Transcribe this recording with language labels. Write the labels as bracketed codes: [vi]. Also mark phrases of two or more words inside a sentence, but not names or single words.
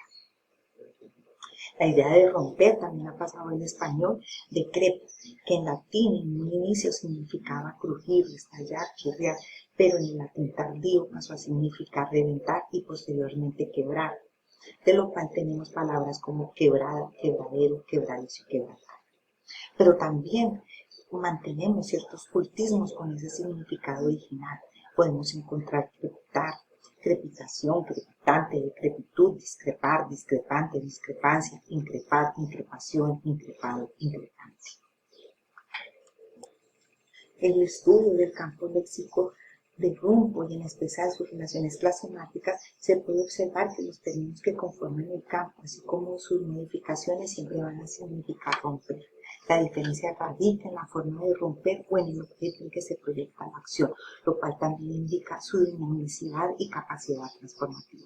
[es] La idea de romper también ha pasado en español de crepo, que en latín en un inicio significaba crujir, estallar, chirriar, pero en el latín tardío pasó a significar reventar y posteriormente quebrar, de lo cual tenemos palabras como quebrada, quebradero, quebradizo y quebrantar. Pero también mantenemos ciertos cultismos con ese significado original. Podemos encontrar crepitar, crepitación, crepitante, decrepitud, discrepar, discrepante, discrepancia, increpar, increpación, increpado, increpante. El estudio del campo léxico de rumbo y en especial sus relaciones clasomáticas, se puede observar que los términos que conforman el campo, así como sus modificaciones, siempre van a significar romper. La diferencia radica en la forma de romper o en el objeto en que se proyecta la acción, lo cual también indica su dinamicidad y capacidad transformativa.